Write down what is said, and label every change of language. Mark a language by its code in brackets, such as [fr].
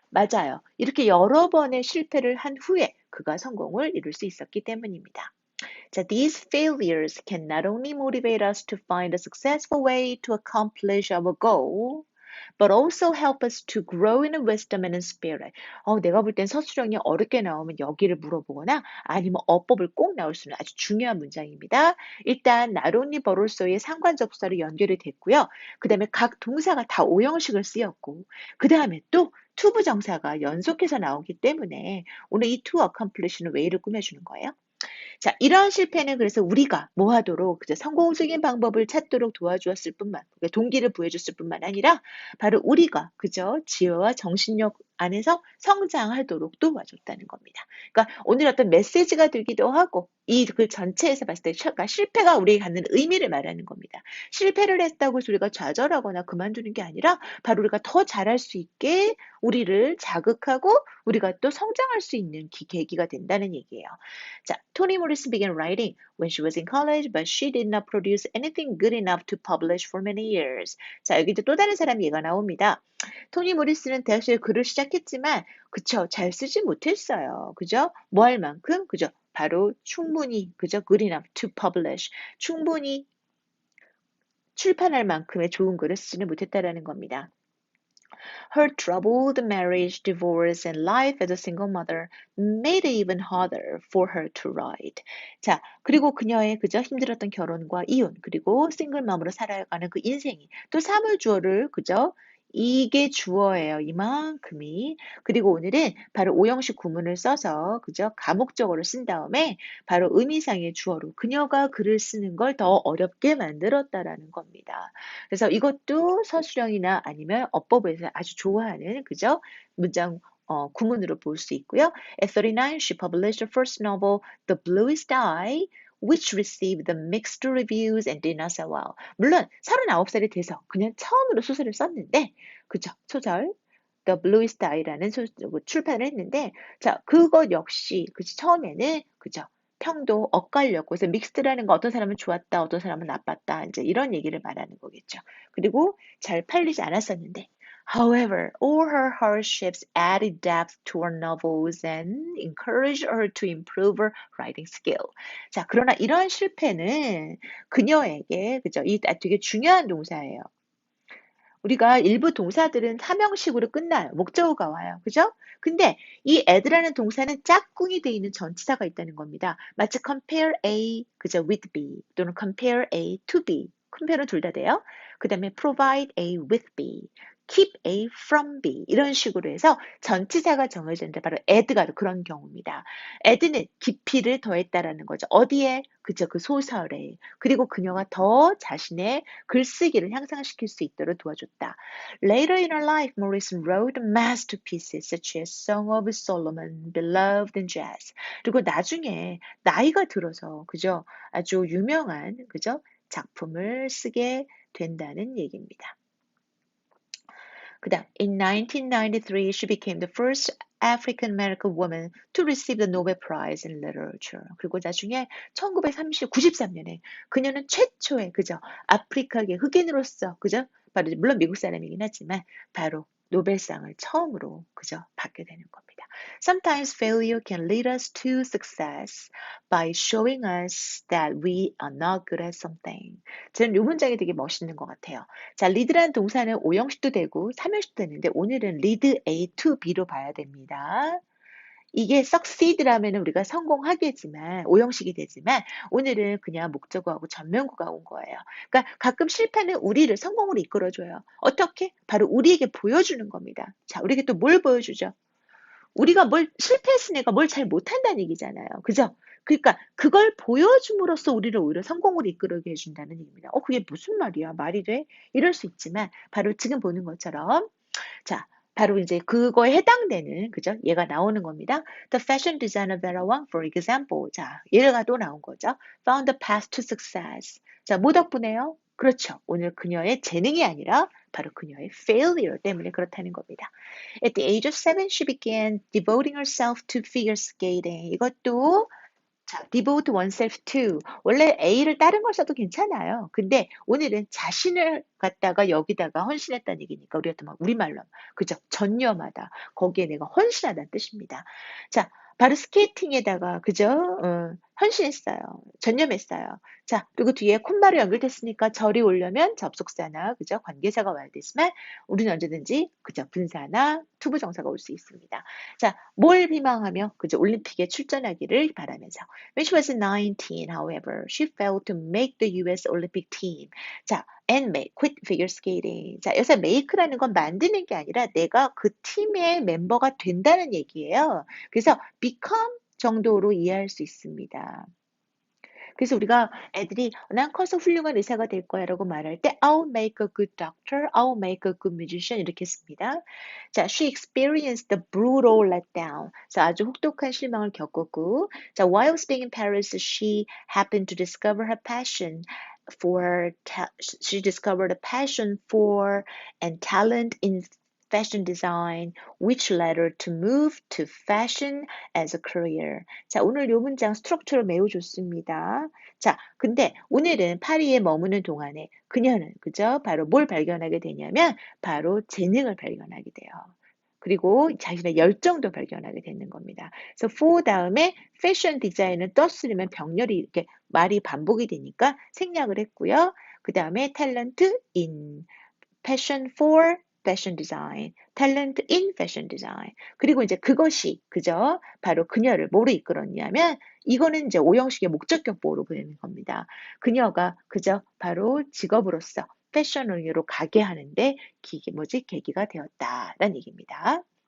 [ko] 맞아요. 이렇게 여러 번의 실패를 한 후에 그가 성공을 이룰 수 있었기 때문입니다. [en] 자, these failures can not only motivate us to find a successful way to accomplish our goal, but also help us to grow in wisdom and in spirit. [ko] 내가 볼 땐 서술형이 어렵게 나오면 여기를 물어보거나 아니면 어법을 꼭 나올 수 있는 아주 중요한 문장입니다. 일단 not only but also의 상관접사로 연결이 됐고요. 그 다음에 각 동사가 다 오형식을 쓰였고 그 다음에 또 투부정사가 연속해서 나오기 때문에 오늘 이 to accomplish는 왜를 꾸며주는 거예요. 자, 이러한 실패는 그래서 우리가 뭐 하도록 그죠? 성공적인 방법을 찾도록 도와주었을 뿐만, 그러니까 동기를 부여줬을 뿐만 아니라 바로 우리가 그죠? 지혜와 정신력 안에서 성장하도록 도와줬다는 겁니다. 그러니까 오늘 어떤 메시지가 되기도 하고 이 그 전체에서 봤을 때 그러니까 실패가 우리에게 갖는 의미를 말하는 겁니다. 실패를 했다고 해서 우리가 좌절하거나 그만두는 게 아니라 바로 우리가 더 잘할 수 있게 우리를 자극하고 우리가 또 성장할 수 있는 계기가 된다는 얘기예요. [en] 자, Toni Morrison began writing when she was in college, but she did not produce anything good enough to publish for many years. [ko] 자, 여기 이제 또 다른 사람 얘기가 나옵니다. 토니 모리스는 대학 시절 글을 시작했지만, 그쵸, 잘 쓰지 못했어요. 그죠? 뭐 할 만큼? 그죠? 바로 충분히, 그죠? [en] good enough to publish. [ko] 충분히 출판할 만큼의 좋은 글을 쓰지는 못했다라는 겁니다. [en] Her troubled marriage, divorce, and life as a single mother made it even harder for her to write. [ko] 자, 그리고 그녀의 그저 힘들었던 결혼과 이혼, 그리고 싱글맘으로 살아가는 그 인생이 또 사물주어를 그저 이게 주어예요. 이만큼이. 그리고 오늘은 바로 오형식 구문을 써서 그저 가목적어를 쓴 다음에 바로 의미상의 주어로 그녀가 글을 쓰는 걸 더 어렵게 만들었다라는 겁니다. 그래서 이것도 서술형이나 아니면 어법에서 아주 좋아하는 그죠? 문장 구문으로 볼 수 있고요. [en] At 39, she published her first novel, The Bluest Eye, which received the mixed reviews and did not sell well. [ko] 물론 39살이 돼서 그냥 처음으로 소설을 썼는데, 그죠? 소설 The Bluest Eye라는 출판을 했는데, 자, 그것 역시 그치 처음에는 그죠? 평도 엇갈렸고, 그래서 믹스드라는 거 어떤 사람은 좋았다, 어떤 사람은 나빴다, 이제 이런 얘기를 말하는 거겠죠. 그리고 잘 팔리지 않았었는데, [en] however, all her hardships added depth to her novels and encouraged her to improve her writing skill. [ko] 자, 그러나 이러한 실패는 그녀에게, 그죠? 이 되게 중요한 동사예요. 우리가 일부 동사들은 사명식으로 끝나요. 목적어가 와요. 그죠? 근데 이 add라는 동사는 짝꿍이 되어 있는 전치사가 있다는 겁니다. 마치 compare A, 그죠? [en] with B 또는 compare A to B. compare는 [ko] 둘 다 돼요. 그 다음에 [en] provide A with B. [ko] keep A from B 이런 식으로 해서 전치사가 정해졌는데 바로 add가 그런 경우입니다. add는 깊이를 더했다라는 거죠. 어디에? 그죠? 그 소설에. 그리고 그녀가 더 자신의 글쓰기를 향상시킬 수 있도록 도와줬다. [en] Later in her life, Morrison wrote masterpieces such as Song of Solomon, Beloved and Jazz. [ko] 그리고 나중에 나이가 들어서 그죠? 아주 유명한 그죠? 작품을 쓰게 된다는 얘기입니다. [en] 그다음, in 1993, she became the first African American woman to receive the Nobel Prize in Literature. [ko] 그리고 나중에 1993년에 그녀는 최초의 그죠? 아프리카계 흑인으로서 그죠? 바로 물론 미국 사람이긴 하지만 바로 노벨상을 처음으로 그죠? 받게 되는 겁니다. [en] Sometimes failure can lead us to success by showing us that we are not good at something. [ko] 저는 이 문장이 되게 멋있는 것 같아요. 자, lead라는 동사는 5형식도 되고 3형식도 되는데 오늘은 lead A to B로 봐야 됩니다. 이게 succeed라면 우리가 성공하겠지만 5형식이 되지만 오늘은 그냥 목적어하고 전면구가 온 거예요. 그러니까 가끔 실패는 우리를 성공으로 이끌어줘요. 어떻게? 바로 우리에게 보여주는 겁니다. 자, 우리에게 또 뭘 보여주죠? 우리가 뭘 실패했으니까 뭘 잘 못한다는 얘기잖아요. 그죠? 그러니까 그걸 보여줌으로써 우리를 오히려 성공으로 이끌게 해준다는 얘기입니다. 그게 무슨 말이야? 말이 돼? 이럴 수 있지만 바로 지금 보는 것처럼 자, 바로 이제 그거에 해당되는 그죠? 얘가 나오는 겁니다. [en] The fashion designer Vera Wang, for example. [ko] 자, 얘가 또 나온 거죠. [en] Found the path to success. [ko] 자, 뭐 덕분에요? 그렇죠. 오늘 그녀의 재능이 아니라 바로 그녀의 failure 때문에 그렇다는 겁니다. [en] At the age of 7, she began devoting herself to figure skating. [ko] 이것도 자, [en] devote oneself to. [ko] 원래 A를 다른 걸 써도 괜찮아요. 근데 오늘은 자신을 갖다가 여기다가 헌신했다는 얘기니까 우리가 또 막 우리말로 그죠? 전념하다. 거기에 내가 헌신하다는 뜻입니다. 자, 바로 스케이팅에다가 그죠? 헌신했어요. 전념했어요. 자, 그리고 뒤에 콤마로 연결됐으니까 절이 오려면 접속사나 그죠? 관계사가 와야 되지만 우리는 언제든지 그죠? 분사나 투부정사가 올 수 있습니다. 자, 뭘 희망하며 그죠? 올림픽에 출전하기를 바라면서. [en] When she was 19, however, she failed to make the US Olympic team. 자, and make, quit figure skating. [ko] 자, 여기서 make라는 건 만드는 게 아니라 내가 그 팀의 멤버가 된다는 얘기예요. 그래서 become 정도로 이해할 수 있습니다. 그래서 우리가 애들이 난 커서 훌륭한 의사가 될 거야 라고 말할 때 [en] I'll make a good doctor, I'll make a good musician [ko] 이렇게 씁니다. [en] 자, she experienced the brutal letdown. 자, [ko] 아주 혹독한 실망을 겪었고 [en] 자, while staying in Paris, she happened to discover her passion for she discovered a passion for and talent in fashion design, which led her to move to fashion as a career. [ko] 자, 오늘 요 문장 스트럭처로 매우 좋습니다. 자, 근데 오늘은 파리에 머무는 동안에 그녀는, 그죠? 바로 뭘 발견하게 되냐면, 바로 재능을 발견하게 돼요. 그리고 자신의 열정도 발견하게 되는 겁니다. 그래서 for 다음에 패션 디자인을 떴으면 병렬이 이렇게 말이 반복이 되니까 생략을 했고요. 그 다음에 [en] 탤런트 in, passion for fashion design, talent in fashion design. [ko] 그리고 이제 그것이 그죠? 바로 그녀를 뭐로 이끌었냐면 이거는 이제 오형식의 목적격보로 보내는 겁니다. 그녀가 그죠? 바로 직업으로서 패션으로 가게 하는데 계기가 되었다라는 얘기입니다.